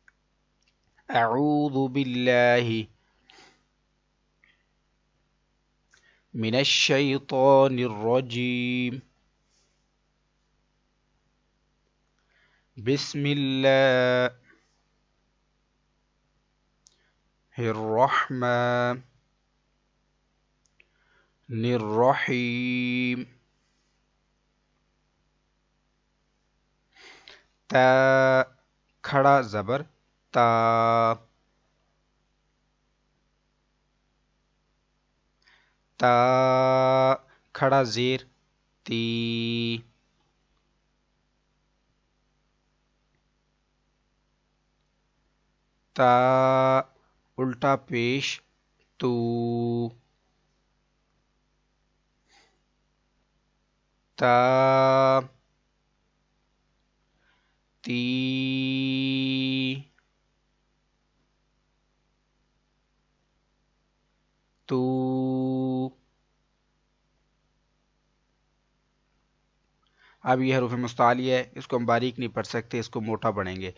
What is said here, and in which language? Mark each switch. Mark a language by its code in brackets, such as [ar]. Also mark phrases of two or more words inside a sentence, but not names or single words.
[ar] اعوذ باللہ من الشیطان الرجیم، بسم اللہ الرحمن الرحیم۔ [ur] تا کھڑا زبر تا، تا کھڑا زیر تی، تا الٹا پیش تو، تا تی، تو، اب یہ حروف مستعلیہ ہے، اس کو ہم باریک نہیں پڑھ سکتے، اس کو موٹا پڑھیں گے۔